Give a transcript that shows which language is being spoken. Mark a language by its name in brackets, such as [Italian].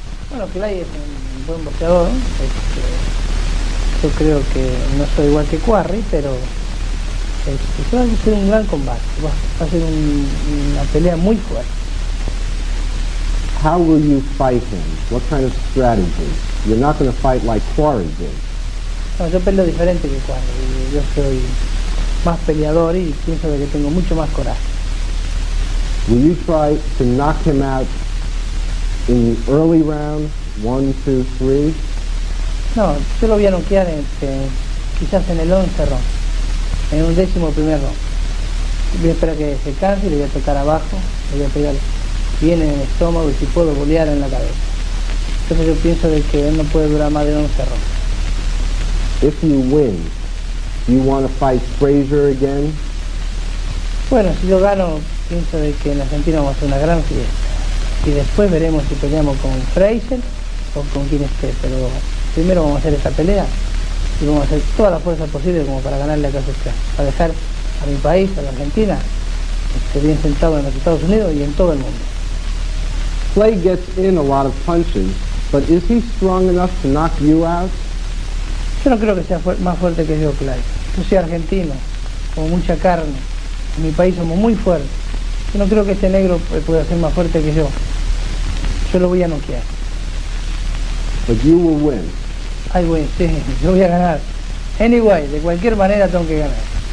[Spanish] Bueno, Clay es un buen boxeador, yo creo que no soy igual que Quarry, pero va a ser un gran combate, va a ser una pelea muy fuerte. [English] How will you fight him? What kind of strategy? You're not going to fight like Quarry did. [Spanish] No, yo peleo diferente que Quarry, yo soy más peleador y pienso que tengo mucho más coraje. [English] Will you try to knock him out in the early round, 1, 2, 3? [Spanish] No, yo lo voy a noquear quizás en el 11 round, en un 11º round. Voy a esperar que se canse y le voy a tocar abajo, le voy a pegar bien en el estómago y si puedo golear en la cabeza. Entonces yo pienso de que él no puede durar más de 11 round. [English] If you win, you want to fight Frazier again? [Spanish] Bueno, si yo gano, pienso de que en Argentina vamos a hacer una gran fiesta. Y después veremos si peleamos con Frazier o con quien esté, pero primero vamos a hacer esa pelea y vamos a hacer toda la fuerza posible como para ganarle a Cassius Clay, para dejar a mi país, a la Argentina, bien sentado en los Estados Unidos y en todo el mundo. [English] Clay gets in a lot of punches, but is he strong enough to knock you out? [Spanish] Yo no creo que sea más fuerte que yo, Clay. Yo soy argentino, con mucha carne, en mi país somos muy fuertes. Yo no creo que este negro pueda ser más fuerte que yo. Yo lo voy a noquear. [English] But you will win. I win, [Spanish] sí. Yo voy a ganar. [English] Anyway, [Spanish] de cualquier manera tengo que ganar.